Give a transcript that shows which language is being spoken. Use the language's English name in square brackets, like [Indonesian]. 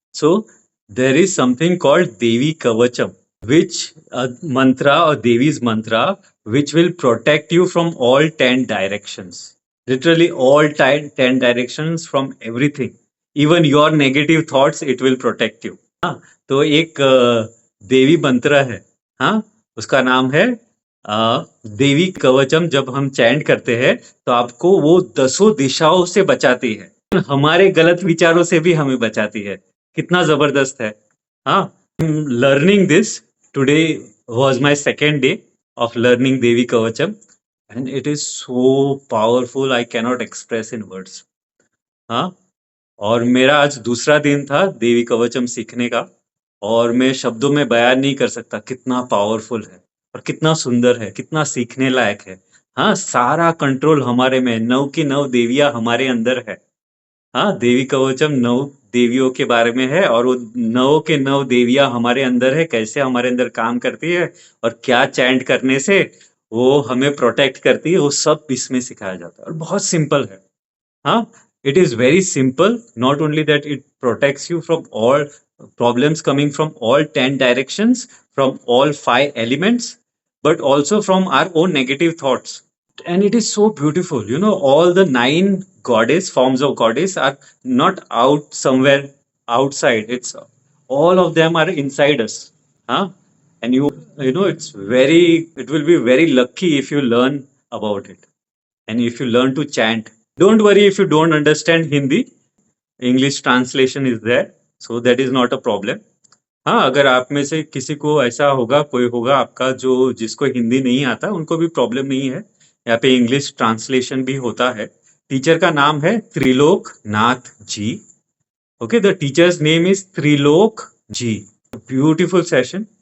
[English] So there is something called Devi Kavacham, which mantra or Devi's mantra, which will protect you from all 10 directions. Literally all 10 directions from everything. Even your negative thoughts, it will protect you. [Hindi] हाँ, तो एक देवी मंत्र है, हाँ, उसका नाम है देवी कवचम। जब हम चैंट करते हैं तो आपको वो 10 दिशाओं से बचाती है, हमारे गलत विचारों से भी हमें बचाती है। कितना जबरदस्त है। [English] हाँ, learning this today was my second day of learning Devi Kavacham and it is so powerful, I cannot express in words. [Hindi] हाँ, और मेरा आज दूसरा दिन था देवी कवचम सीखने का, और मैं शब्दों में बयान नहीं कर सकता कितना पावरफुल है और कितना सुंदर है, कितना सीखने लायक है। हाँ, सारा कंट्रोल हमारे में, 9 की 9 देवियां हमारे अंदर है। हाँ, देवी कवचम 9 देवियों के बारे में है, और वो 9 के 9 देवियां हमारे अंदर है, कैसे हमारे अंदर काम करती है और क्या चैंट करने से वो हमें प्रोटेक्ट करती है, वो सब इसमें सिखाया जाता है और बहुत सिंपल है। [English] Huh? It is very simple. Not only that, it protects you from all problems coming from all 10 directions, from all 5 elements, but also from our own negative thoughts. And it is so beautiful. You know, all the 9 goddess forms of goddess are not out somewhere outside. It's all of them are inside us. Huh? And you know, it will be very lucky if you learn about it. And if you learn to chant, don't worry if you don't understand Hindi. English translation is there, so that is not a problem. [Hindi] हाँ, अगर आप में से किसी को ऐसा होगा, कोई होगा आपका जो जिसको हिंदी नहीं आता, उनको भी प्रॉब्लम नहीं है। यहाँ पे इंग्लिश ट्रांसलेशन भी होता है। टीचर का नाम है Trilok Nath ji. [English] Okay, the teacher's name is Trilok ji. Beautiful session.